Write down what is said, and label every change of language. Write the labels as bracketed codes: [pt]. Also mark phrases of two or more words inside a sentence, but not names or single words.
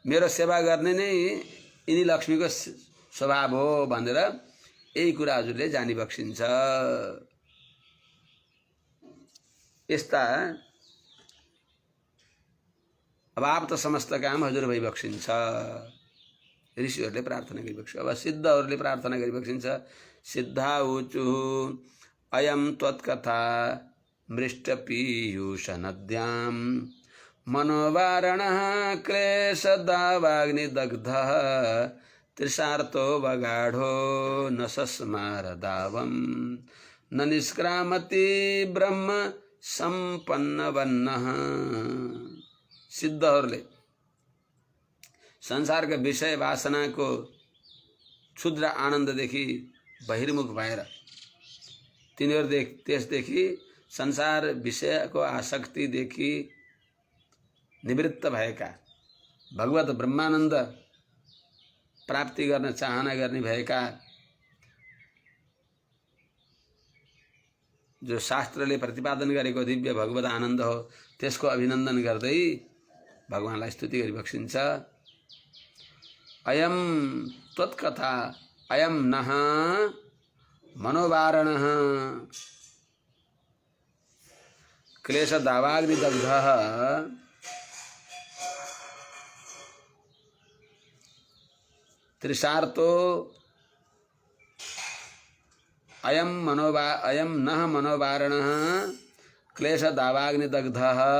[ne] मेरो सेवा गर्ने नै यिनी लक्ष्मीको स्वभाव हो भनेर यही कुरा हजुरले जानी बक्सिन्छ। यस्ता अभाव त समस्त काम हजुर भई बक्सिन्छ। ऋषिहरूले प्रार्थना गरिबक्सिन्छ। अब सिद्धहरूले प्रार्थना गरिबक्सिन्छ। [sa] सिद्धा ऊचु अयम त्वत्कथा मृष्टपीयूष नद्यां मनोवारणः क्लेशदावाग्निदग्धः तृषार्तो वगाढो न सस्मार दावम् न निष्क्रामति ब्रह्म सम्पन्नवन्नः। [ne] सिद्धहरूले संसारका विषय वासनाको क्षुद्र आनन्ददेखि बहिर्मुख भएर तिनीहरू त्यसदेखि संसार विषयको आसक्तिदेखि निवृत्त भएका भगवत ब्रह्मानन्द प्राप्ति गर्न चाहना गर्ने भएका जो शास्त्रले प्रतिपादन गरेको दिव्य भगवत आनन्द हो त्यसको अभिनन्दन गर्दै भगवानलाई स्तुति गरिबक्सिन्छ। [sa] अयम त्वत्कथा अयम नः मनोवारणः क्लेश दावाग्निदग्धः तृषार्तो अयम नः मनोवारणः क्लेश दावाग्निदग्धः